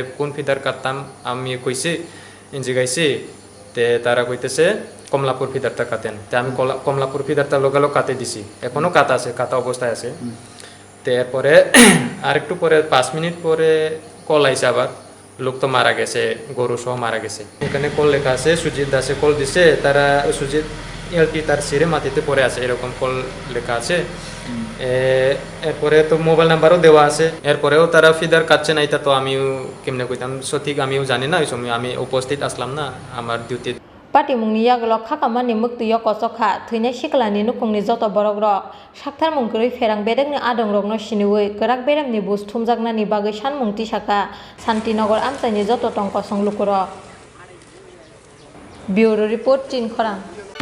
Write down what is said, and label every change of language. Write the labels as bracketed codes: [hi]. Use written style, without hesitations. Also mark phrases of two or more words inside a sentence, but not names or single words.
[bn] কোন ফিদার কাটতাম আমি কইছি ইঞ্জি গাইছি তে তারা কইতেছে কমলাপুর ফিদারটা কাটেন তে আমি কমলাপুর ফিদারটা লোকালো কাটে দিছি এখনো কাটা অবস্থায় আছে তে এরপরে আরেকটু পরে 5 মিনিট পরে কল আইছে আবার লোক তো মারা গেছে গরু সহ মারা গেছে এখানে কল লেখা আছে সুজিত দাসে কল দিছে তারা সুজিত এলটি তার সিরে মাটিতে পড়ে আছে এরকম কল লেখা আছে এরপরে তো মোবাইল নাম্বারও দেওয়া আছে এরপরেও তারা ফিদার কাটছে না এটা তো আমিও কেমনে কইতাম সঠিক আমিও জানি না ওই সময় আমি উপস্থিত আসলাম না আমার ডিউটি [trp] Pati mungni yaglo khakamani muktiyo kosokha thine siklani nukungni joto borok rok sakthar mungkuri ferang bedek ni adong rok no siniwi kerak berem ni bus thumjaknani bagai sanmungti saka Shantinagar amchaini joto tongko songlukuro [en] Bureau Report [trp] Chin Khorang